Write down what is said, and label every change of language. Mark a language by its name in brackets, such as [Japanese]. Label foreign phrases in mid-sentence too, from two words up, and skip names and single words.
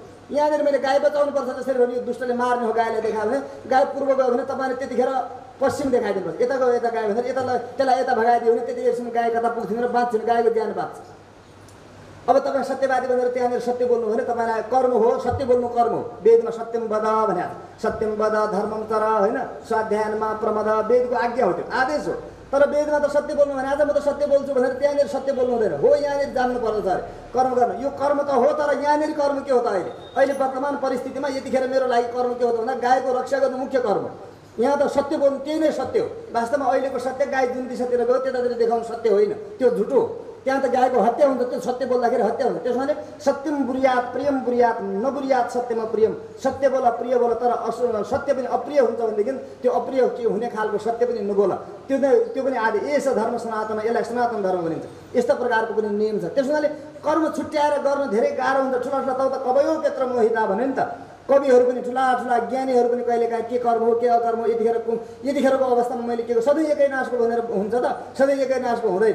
[Nepali] यहाँनिर मैले गाई बचाउनु पर्छ जसरी भने दुष्टले मार्ने हो गाईलाई देखायो भने, गाई पूर्व गयो भने तपाईँले त्यतिखेर पश्चिम देखाइदिनुपर्छ, यता गयो यता गाई भनेर त्यसलाई यता भगाइदियो भने त्यतिखेरसम्म गाई कता पुग्थ्यो र बाँच्छन्, गाईको ज्यान बाँच्छ। अब तपाईँ सत्यवादी भनेर त्यहाँनिर सत्य बोल्नु भने तपाईँलाई कर्म हो, सत्य बोल्नु कर्म हो। वेदमा [Sanskrit] सत्यम वद [Nepali] भने [Sanskrit] सत्यम वद धर्मम चर [Nepali] होइन, [Sanskrit] स्वाध्यायनमा प्रमद, [Nepali] वेदको आज्ञा हो, त्यो आदेश हो। तर वेदमा त सत्य बोल्नु भने आज म त सत्य बोल्छु भनेर त्यहाँनिर सत्य बोल्नु हुँदैन हो, यहाँनिर जान्नु पर्दछ अरे कर्म गर्न। यो कर्म त हो, तर यहाँनिर कर्म के हो त अहिले वर्तमान परिस्थितिमा यतिखेर मेरो लागि कर्म के हो त भन्दा गाईको रक्षा गर्नु मुख्य कर्म। यहाँ त सत्य बोल्नु त्यही नै सत्य हो। वास्तवमा अहिलेको सत्य गाई जुन दिशातिर गयो त्यतातिर देखाउनु सत्य होइन, त्यो झुटो हो। त्यहाँ त गाईको हत्या हुन्छ, त्यो सत्य बोल्दाखेरि हत्या हुन्छ। त्यसो भने [Sanskrit] सत्यम बुर्यात प्रियम बुर्यात नबुर्यात सत्यमा प्रियम, [Nepali] सत्य बोल प्रिय बोल, तर सत्य पनि अप्रिय हुन्छ भनेदेखि त्यो अप्रिय के हुने खालको सत्य पनि नबोल, त्यो पनि आदि [Sanskrit] एस धर्म सनातन, [Nepali] यसलाई सनातन धर्म भनिन्छ। यस्तो प्रकारको पनि नियम छ। त्यस हुनाले कर्म छुट्याएर गर्न धेरै गाह्रो हुन्छ। ठुला ठुला त [Sanskrit] कवयो पेत्र मोहिता [Nepali] भने नि त, कविहरू पनि ठुला ठुला ज्ञानीहरू पनि कहिलेकाहीँ के कर्म हो के अकर्म हो यतिखेरको अवस्थामा मैले के सधैँ एकै नाशको भनेर हुन्छ त, सधैँ एकै नाशको हुँदैन।